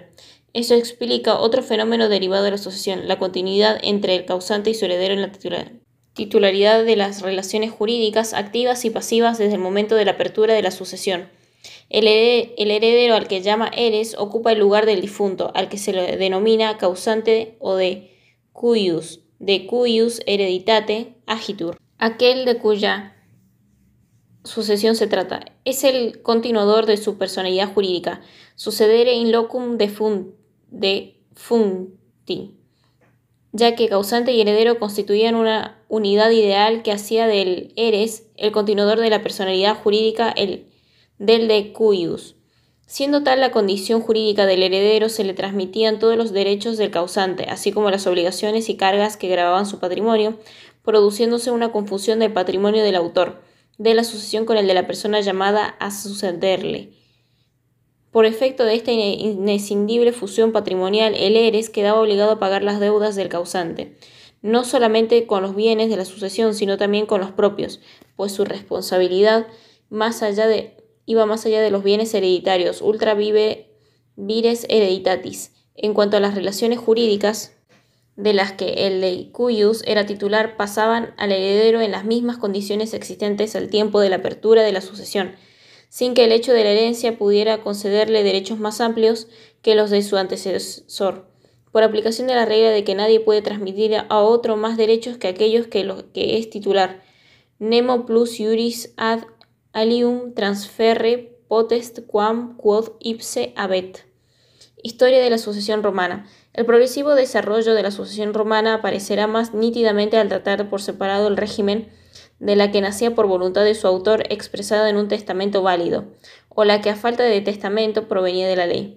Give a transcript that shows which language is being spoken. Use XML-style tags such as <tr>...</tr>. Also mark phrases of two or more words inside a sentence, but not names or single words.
<es>Eso explica otro fenómeno derivado de la sucesión, la continuidad entre el causante y su heredero en la titularidad de las relaciones jurídicas activas y pasivas desde el momento de la apertura de la sucesión. El heredero al que llama eres ocupa el lugar del difunto, al que se le denomina causante o</es> <la>de cuius hereditate agitur,</la> <es>aquel de cuya sucesión se trata. Es el continuador de su personalidad jurídica,</es> <la>sucedere in locum defuncti,</la> <es>ya que causante y heredero constituían una unidad ideal que hacía del eres el continuador de la personalidad jurídica del</es> <la>de cuius.</la> <es>Siendo tal la condición jurídica del heredero, se le transmitían todos los derechos del causante, así como las obligaciones y cargas que gravaban su patrimonio, produciéndose una confusión del patrimonio del autor de la sucesión con el de la persona llamada a sucederle. Por efecto de esta inescindible fusión patrimonial, el eres quedaba obligado a pagar las deudas del causante, no solamente con los bienes de la sucesión, sino también con los propios, pues su responsabilidad iba más allá de los bienes hereditarios,</es> <la>ultra vires hereditatis.</la> <es>En cuanto a las relaciones jurídicas de las que el</es> <la>de cuius</la> <es>era titular, pasaban al heredero en las mismas condiciones existentes al tiempo de la apertura de la sucesión, sin que el hecho de la herencia pudiera concederle derechos más amplios que los de su antecesor, por aplicación de la regla de que nadie puede transmitir a otro más derechos que aquellos que es titular.</es> <la>Nemo plus iuris ad alium transferre potest quam quod ipse habet.</la> <es>Historia de la sucesión romana. El progresivo desarrollo de la sucesión romana aparecerá más nítidamente al tratar por separado el régimen de la que nacía por voluntad de su autor expresada en un testamento válido, o la que a falta de testamento provenía de la ley.</es>